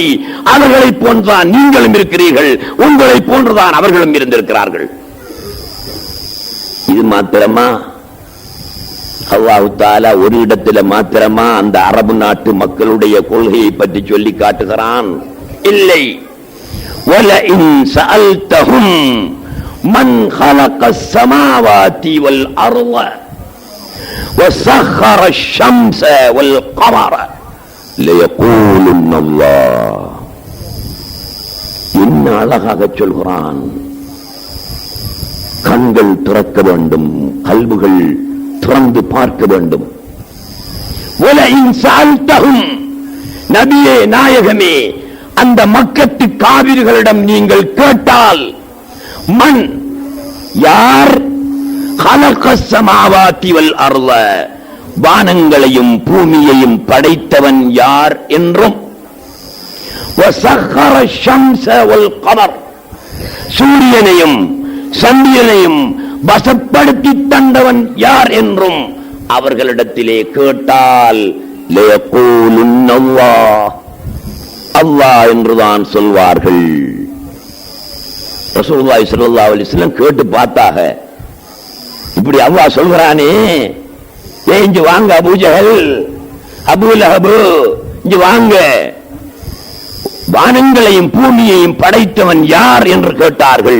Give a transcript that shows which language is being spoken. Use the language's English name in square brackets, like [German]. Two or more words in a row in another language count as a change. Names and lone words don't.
[Tamil] அவர்களை போன்றுதான் நீங்களும் இருக்கிறீர்கள், உங்களை போன்றுதான் அவர்களும் இருந்திருக்கிறார்கள். இது மாத்திரமா? [Arabic] الله تعالى [Tamil] ஒரு இடத்துல மாத்திரமா அந்த அரபு நாட்டு மக்களுடைய கொள்கையை பற்றி சொல்லி காட்டுகிறான்? இல்லை. [Arabic] وَلَئِنْ سَأَلْتَهُمْ مَنْ خَلَقَ السَّمَاوَاتِ وَالْأَرْضَ وَسَخَّرَ الشَّمْسَ وَالْقَمَرَ لَيَقُولُنَّ اللَّهُ. [Tamil] என்ன அழகாக சொல்கிறான்! கண்கள் திறக்க வேண்டும், கல்புகள் திறந்து பார்க்க வேண்டும். [Arabic] وَلَئِنْ سَأَلْتَهُمْ, [Tamil] நபியே நாயகமே, அந்த மக்கத்து காவிர்களிடம் நீங்கள் கேட்டால், மன், யார், [Arabic] خَلَقَ السَّمَاوَاتِ وَالْأَرْضَ, [Tamil] வானங்களையும் பூமியையும் படைத்தவன் யார் என்றும், [Arabic] وَسَخَّرَ الشَّمْسَ وَالْقَمَرَ, [Tamil] சூரியனையும் சந்திரனையும் வசப்படுத்தி தந்தவன் யார் என்றும் அவர்களிடத்திலே கேட்டால், [Arabic] ليقولن الله, [Tamil] அல்லாஹ் என்றுதான் சொல்வார்கள். [Arabic] رسول الله صلى الله عليه وسلم [Tamil] கேட்டு பார்த்தாக, இப்படி அல்லாஹ் சொல்கிறானே, இங்க வாங்க அபூ ஜஹல், அபூ லஹப், இங்க வாங்க, வானங்களையும் பூமியையும் படைத்தவன் யார் என்று கேட்டார்கள்.